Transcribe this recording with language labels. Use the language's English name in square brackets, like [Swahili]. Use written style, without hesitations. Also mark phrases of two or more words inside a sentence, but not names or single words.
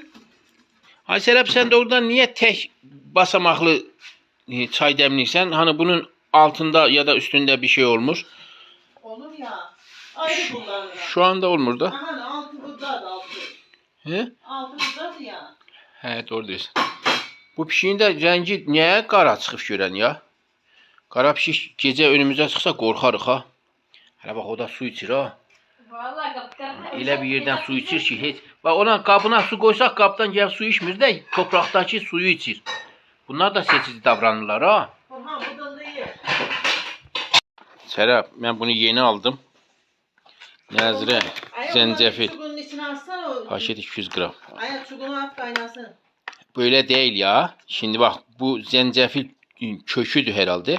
[Turkish] Ay Serap, sen de oradan niye tek basamaklı çay demliysen? Hani bunun altında ya da üstünde bir şey olmuş. Olur ya. Ayrı kullanırım. Şu anda olmur da. Aha altı burada da altı. He? Altı burada ya. He, doğru diyorsun. [Azerbaijani] Bu pişiğin de rengi niye qara çıxıb görən ya? Qara pişik gecə önümüzə çıxsa qorxarıq ha. Hələ bax o da su içir ha. [Turkish] Vallahi kaptan. [Azerbaijani] Elə bir yerdən su içir ki heç. Bax ona qabına su qoysaq qabdan gəlib su içmir də toprakdakı suyu içir. Bunlar da seçici davranırlar ha. Burhan bıdıldayır. Serap, mən bunu yeni aldım. Nəzirə, zencefil. [Turkish] Çubuğun içine atsana o. [Azerbaijani] Paşet 200 gram. [Turkish] Ayak çubuğunu at kaynasın. Böyle değil ya. Şimdi bak bu zencefil köküdür herhalde.